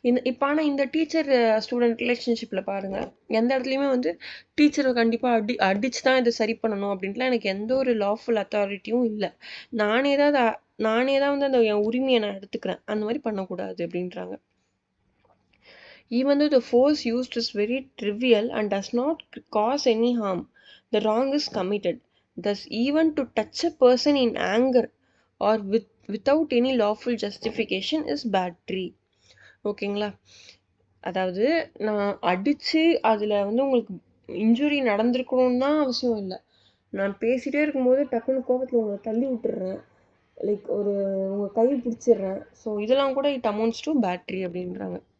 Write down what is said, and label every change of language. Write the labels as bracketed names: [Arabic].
[Tamil] இப்போ ஆனால் இந்த டீச்சர் ஸ்டூடெண்ட் ரிலேஷன்ஷிப்பில் பாருங்கள், எந்த இடத்துலையுமே வந்து டீச்சரை கண்டிப்பாக அடிச்சு தான் இதை சரி பண்ணணும் அப்படின்ட்டுலாம் எனக்கு எந்த ஒரு லாஃபுல் அத்தாரிட்டியும் இல்லை. நானே தான் வந்து அந்த என் உரிமையை நான் எடுத்துக்கிறேன், அந்த மாதிரி பண்ணக்கூடாது அப்படின்றாங்க. [English] Even though the force used is very trivial and does not cause any harm, the wrong is committed. Thus, even to touch a person in anger or without any lawful justification is battery. [Tamil] ஓகேங்களா? அதாவது நான் அடித்து அதில் வந்து உங்களுக்கு injury நடந்திருக்கணும்னு தான் அவசியம் இல்லை. நான் பேசிகிட்டே இருக்கும்போது டக்குன்னு கோபத்தில் உங்களை தள்ளி விட்டுடுறேன், லைக் உங்கள் கை பிடிச்சிடுறேன். ஸோ இதெல்லாம் கூட [English] it amounts to battery [Tamil] அப்படின்றாங்க.